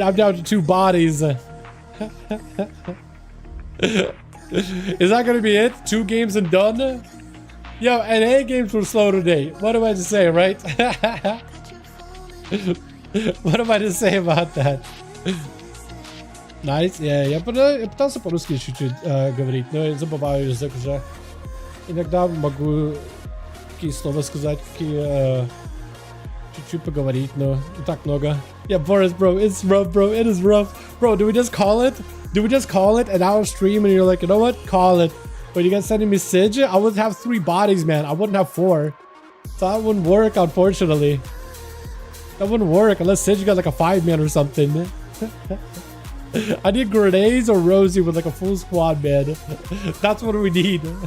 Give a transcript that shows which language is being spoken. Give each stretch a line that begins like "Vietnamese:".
English: I'm down to 2 bodies. Is that gonna be it? 2 games and done? Yo, NA games were slow today. What am I to say, right? What am I to say about that?
Russian: Nice, я пытался по-русски чуть-чуть говорить, но я забываю язык уже. Иногда могу какие слова сказать, какие чуть-чуть поговорить, но не так много.
English: Yeah, Boris, bro, it's rough, bro. It is rough. Bro, do we just call it? Do we just call it an hour stream and you're like, you know what? Call it. But you guys sending me Sige? I would have 3 bodies, man. I wouldn't have 4. So that wouldn't work, unfortunately. That wouldn't work unless Sige got like a 5-man or something. I need grenades or Rosie with like a full squad, man. That's what we need.